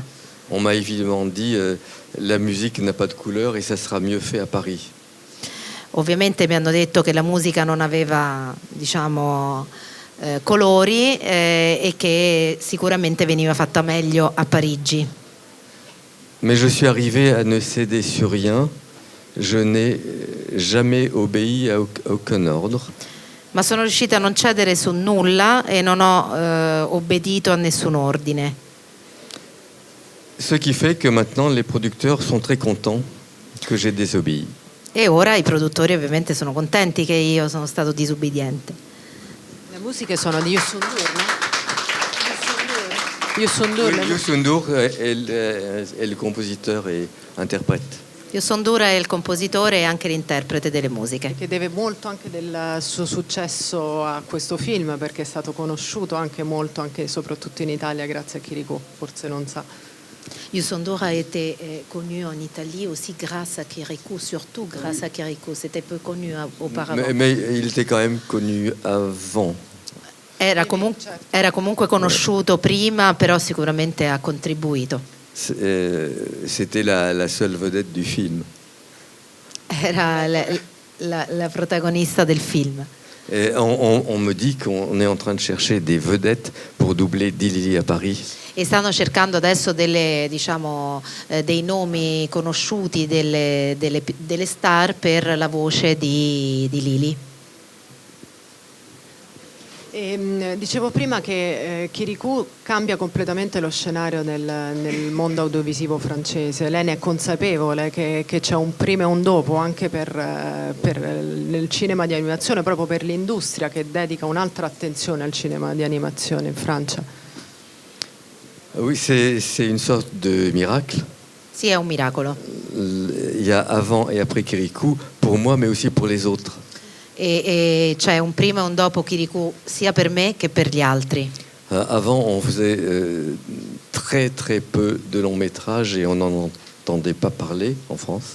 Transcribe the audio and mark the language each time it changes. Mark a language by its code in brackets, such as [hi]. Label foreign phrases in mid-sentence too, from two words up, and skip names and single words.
[fr] On m'a évidemment dit la musique n'a pas de couleur et ça sera mieux fait à Paris. [it] Ovviamente mi hanno detto che la musica non aveva, diciamo, colori e che sicuramente veniva fatta meglio a Parigi. [fr] Mais je suis arrivé à ne céder sur rien. Je n'ai jamais obéi à aucun ordre. [it] Ma sono riuscita a non cedere su nulla e non ho obbedito a nessun ordine. [fr] Ce qui fait que maintenant les producteurs sont très contents que j'ai désobéi. [it] E ora i produttori ovviamente sono contenti che io sono stato disubbidiente. Le musiche sono di Youssou N'Dour, no? [fr] Youssou N'Dour, le Youssou N'Dour est le compositeur et interprète. [it] Youssou N'Dour è il compositore e anche l'interprete delle musiche. che deve molto anche del suo successo a questo film, perché è stato conosciuto anche molto, anche e soprattutto in Italia, grazie a Chirico, forse non sa. [fr] Youssou N'Dour a été connu en Italie aussi grâce à Kirikou, surtout grâce à Kirikou. C'était peu connu auparavant. Mais il était quand même connu avant. [it] Era comunque conosciuto prima, però sicuramente ha contribuito. [fr] C'était la seule vedette du film. [it] Era la protagonista del film. [fr] Et on me dit qu'on est en train de chercher des vedettes pour doubler Dilili à Paris. [it] E stanno cercando adesso dei nomi conosciuti, delle star per la voce di Lili. Dicevo prima che Kirikou cambia completamente lo scenario nel mondo audiovisivo francese. Lei ne è consapevole che c'è un prima e un dopo anche nel cinema di animazione, proprio per l'industria che dedica un'altra attenzione al cinema di animazione in Francia. [fr] Oui, c'est une sorte de miracle. [it] Sì, è un miracolo. [fr] Il y a avant et après Kirikou, pour moi, mais aussi pour les autres. [it] E c'è un prima e un dopo Kirikou sia per me che per gli altri. [fr] Avant, on faisait très très peu de longs métrages et on n'en entendait pas parler en France.